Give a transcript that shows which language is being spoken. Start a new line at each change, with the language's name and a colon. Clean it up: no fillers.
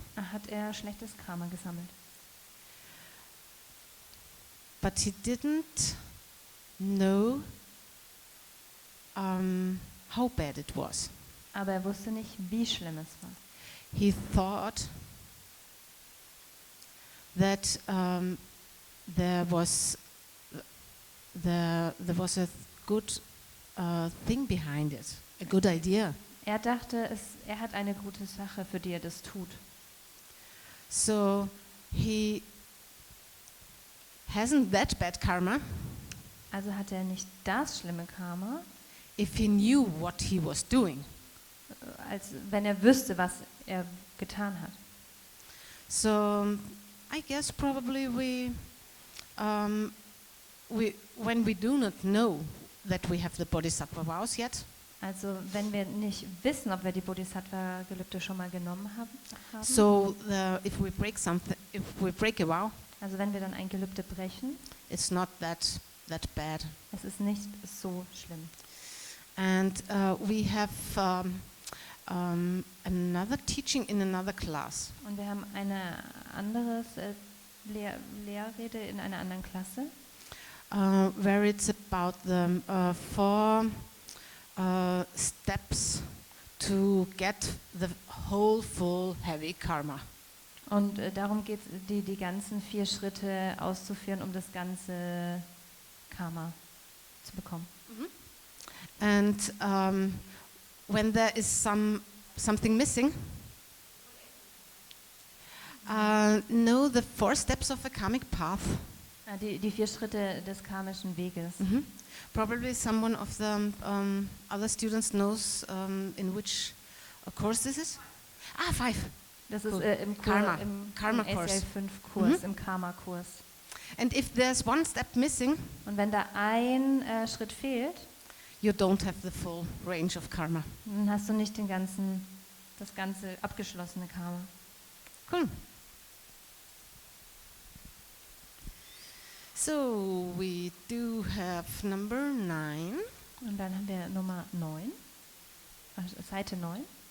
German: hat er schlechtes Karma gesammelt.
English: But he didn't know how bad it was.
German: Aber er wusste nicht, wie schlimm es war.
English: He thought that there was a good thing behind it, a good idea.
German: Er dachte, er hat eine gute Sache, für die er das tut.
English: So he hasn't that bad karma
German: Also hat er nicht das schlimme Karma,
English: if he knew what he was doing.
German: als wenn er wüsste, was er getan hat.
English: So I guess probably when we do not know that we have the bodhisattva vows yet,
German: Also wenn wir nicht wissen, ob wir die Bodhisattva-Gelübde schon mal genommen haben.
English: so if we break a vow,
German: Also wenn wir dann ein Gelübde brechen,
English: it's not that bad.
German: es ist nicht so schlimm.
English: And we have another teaching in another class.
German: Und wir haben eine andere Lehrrede in einer anderen Klasse,
English: Where it's about the 4 steps to get the whole full heavy karma.
German: und darum geht es, die ganzen 4 Schritte auszuführen, um das ganze Karma zu bekommen.
English: And when there is something missing, know the 4 steps of a karmic path.
German: Die 4 Schritte des karmischen Weges.
English: Probably someone of the other students knows in which course this is. 5.
German: Das ist
English: Cool.
German: im Karma. im Karma-Kurs. ACI 5 Kurs, im Karma-Kurs.
English: And if there's 1 step missing,
German: Und wenn da ein Schritt fehlt,
English: you don't have the full range of karma.
German: dann hast du nicht das ganze abgeschlossene Karma.
English: Cool. So we do have number 9.
German: Und dann haben wir Nummer 9, also Seite 9.